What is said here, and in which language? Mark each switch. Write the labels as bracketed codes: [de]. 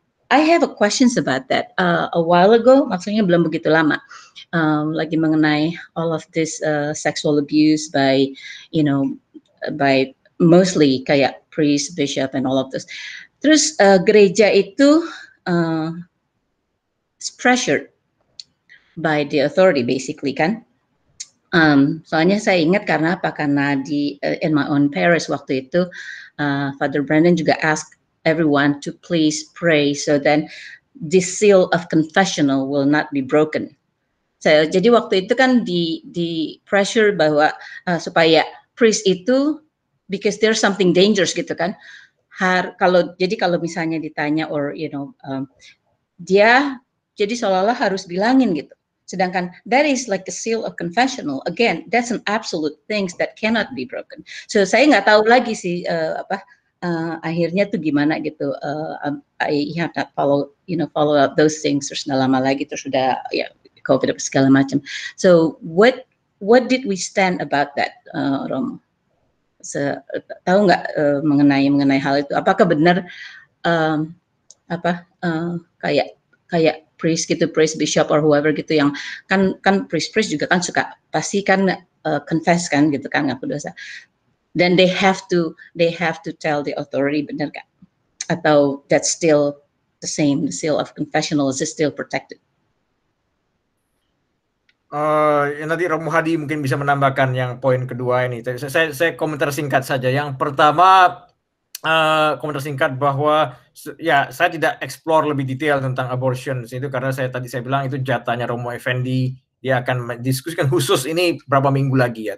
[en] I have a questions about that. A while ago, [id] maksudnya belum begitu lama, lagi mengenai [en] all of this sexual abuse by mostly kayak priest, bishop, and all of this. [id] Terus gereja itu [en] is pressured by the authority basically kan. [id] Soalnya saya ingat karena apa? Karena di [en] in my own parish waktu itu Father Brandon juga ask everyone to please pray so then the seal of confessional will not be broken. [id] So, jadi waktu itu kan di pressure bahwa supaya priest itu [en] because there's something dangerous [id] gitu kan. Kalau misalnya ditanya or dia jadi seolah-olah harus bilangin gitu. [en] Sedangkan that is like the seal of confessional. Again, that's an absolute things that cannot be broken. [id] So saya nggak tahu lagi sih akhirnya tuh gimana gitu. [en] I have not follow up those things [id] terus nggak lama lagi terus sudah ya COVID segala macam. [en] So what did we stand about that, Romo? [id] Tahu nggak mengenai hal itu? Apakah benar kayak priest gitu, priest bishop [en] or whoever [id] gitu yang kan priest juga kan suka pasti kan confess kan gitu kan ngaku dosa. [en] Then they have to tell the authority, [id] benar nggak? [en] Atau that's still the same, the seal of confessional is still protected? [id] Nanti Romo Hadi mungkin bisa menambahkan yang poin kedua ini. Saya komentar singkat saja. Yang pertama komentar singkat bahwa ya saya tidak explore lebih detail tentang abortion itu karena saya bilang itu jatahnya Romo Effendi, dia akan mendiskusikan khusus ini berapa minggu lagi ya.